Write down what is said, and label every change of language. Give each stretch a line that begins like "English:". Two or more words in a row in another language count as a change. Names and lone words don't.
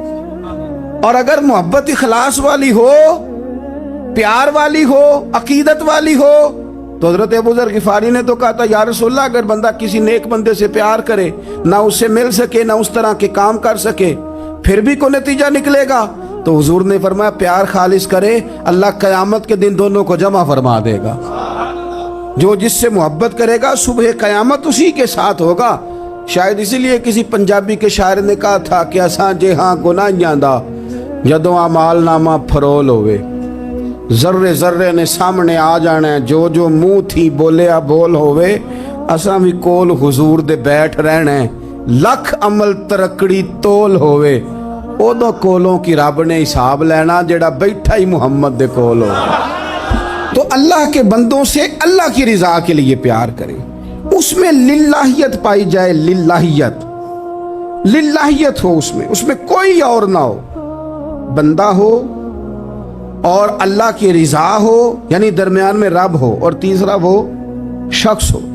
Urdu: اور اگر محبت اخلاص والی ہو, پیار والی ہو, عقیدت والی ہو تو حضرت ابو ذر غفاری نے تو کہا تھا
Arabic: یا رسول اللہ
Urdu: اگر بندہ کسی نیک بندے سے پیار کرے نہ اس سے مل سکے نہ اس طرح کے کام کر سکے پھر بھی کوئی نتیجہ نکلے گا. تو حضور نے فرمایا پیار خالص کرے اللہ قیامت کے دن دونوں کو جمع فرما دے گا. جو جس سے محبت کرے گا صبح قیامت اسی کے ساتھ ہوگا. شاید اسی لیے کسی پنجابی کے شاعر نے کہا تھا کہ
Punjabi: اساں جے ہاں گناہیاں دا جدوں اعمال نامہ فرول ہوئے. ذرے ذرے نے سامنے آ جانا ہے، جو جو منہ تھی بولیا بول ہووے، اساں بھی کول حضور دے بیٹھ رہنا ہے، لکھ عمل تکڑی تول ہووے، اودوں کولوں کی رب نے حساب لینا جیہڑا بیٹھا ہی محمد دے کول ہو.
Urdu: تو اللہ کے بندوں سے اللہ کی رضا کے لیے پیار کریں، اس میں للّٰہیت پائی جائے، للّٰہیت، للّٰہیت ہو اس میں، اس میں کوئی اور نہ ہو، بندہ ہو اور اللہ کی رضا ہو، یعنی درمیان میں رب ہو، اور تیسرا وہ شخص ہو.